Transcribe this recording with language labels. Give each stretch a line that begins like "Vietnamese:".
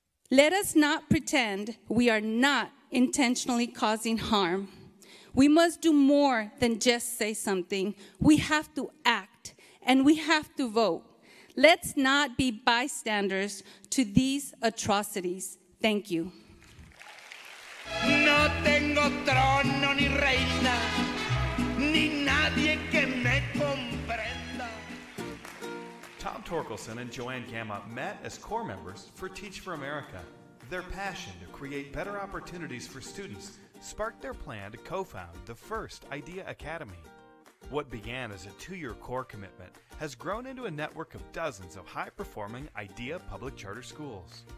English: Let us not pretend we are not intentionally causing harm. We must do more than just say something. We have to act, and we have to vote. Let's not be bystanders to these atrocities. Thank you.
Spanish: No tengo trono ni reina, ni nadie que me comprenda.
English: Tom Torkelson and Joanne Gamma met as core members for Teach for America. Their passion to create better opportunities for students sparked their plan to co-found the first Idea Academy. What began as a 2-year core commitment has grown into a network of dozens of high-performing Idea public charter schools.